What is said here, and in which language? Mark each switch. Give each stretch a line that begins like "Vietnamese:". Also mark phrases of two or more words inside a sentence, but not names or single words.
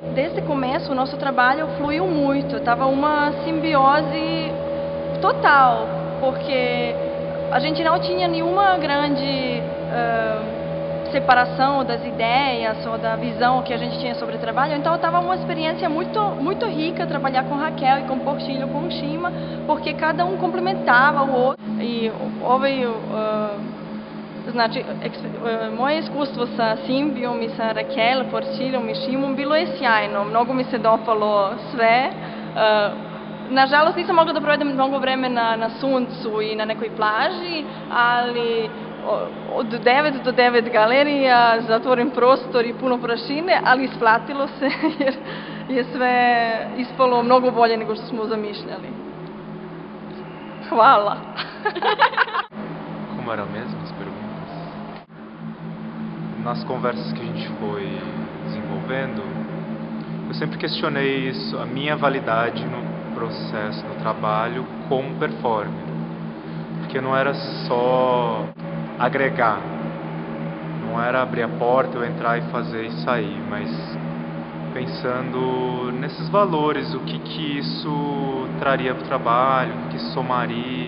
Portuguese: Desde o começo o nosso trabalho fluiu muito, estava uma simbiose total, porque a gente não tinha nenhuma grande separação das ideias ou da visão que a gente tinha sobre o trabalho. Então estava uma experiência muito rica trabalhar com Raquel e com Portilho, com Shima, porque cada um complementava o outro.
Serbian: I znači, moje iskustvo sa Simbijom i sa Raquel, Portiljom i Shimom bilo je sjajno. Mnogo mi se dopalo sve. Nažalost nisam mogla da provedem mnogo vremena na suncu i na nekoj plaži, ali od 9 do 9 galerija, zatvoren prostor i puno prašine, ali isplatilo se jer je sve ispalo mnogo bolje nego što smo zamišljali. Hvala!
Portuguese: Como eram mesmo as perguntas? Nas conversas que a gente foi desenvolvendo, eu sempre questionei isso, a minha validade no processo, no trabalho como performer, porque não era só agregar, não era abrir a porta, eu entrar e fazer e sair, mas pensando nesses valores, o que isso traria para o trabalho, o que isso somaria.